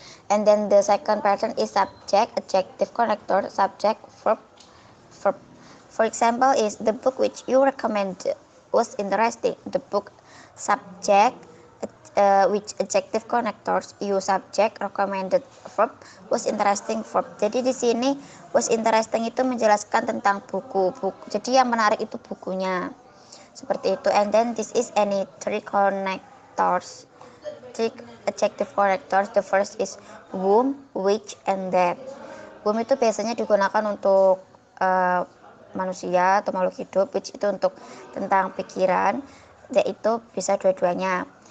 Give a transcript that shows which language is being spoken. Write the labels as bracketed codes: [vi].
[en] And then the second pattern is subject, adjective connector, subject, verb, verb. For example is the book which you recommended was interesting. The book subject, which adjective connectors, you subject, recommended, verb, was interesting, verb. [id] Jadi di sini [en] was interesting [id] itu menjelaskan tentang buku. Jadi yang menarik itu bukunya. Seperti itu. [en] And then this is any 3 connectors. 3 adjective connectors. The first is whom, which, and that. [id] Whom itu biasanya digunakan untuk manusia atau makhluk hidup, which itu untuk tentang pikiran, yaitu bisa dua-duanya.